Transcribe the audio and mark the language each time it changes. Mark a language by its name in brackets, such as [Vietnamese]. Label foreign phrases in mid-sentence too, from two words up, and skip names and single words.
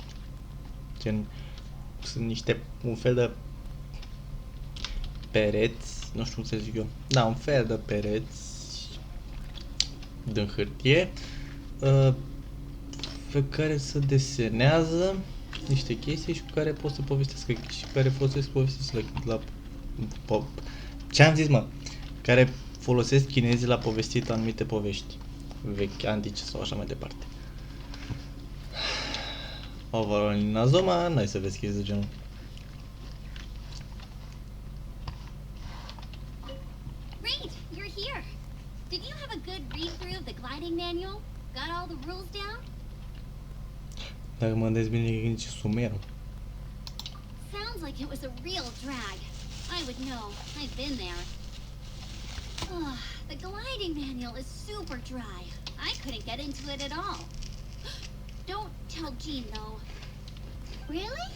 [Romanian] Gen, sunt niște, un fel de pereți, nu știu cum să zic eu, da, un fel de pereți din hârtie, pe care se desenează niște chestii și cu care pot să povestesc și care folosesc povestiți la ce am zis, mă? Care folosesc chinezii la povestit anumite povești vechi, antice sau așa mai departe. Overall, în Azoma, n-ai să vezi chestii de genul. [English] Great, you're here. Did you have a good read-through of the gliding manual? Got all the rules down? [Romanian] Dacă mă gândesc bine, e nici sumerul. [English] Sounds like it was a real drag. I would know. I've been there. Ugh, the gliding manual is super dry. I couldn't get into it at all. Don't tell Jean, though. Really?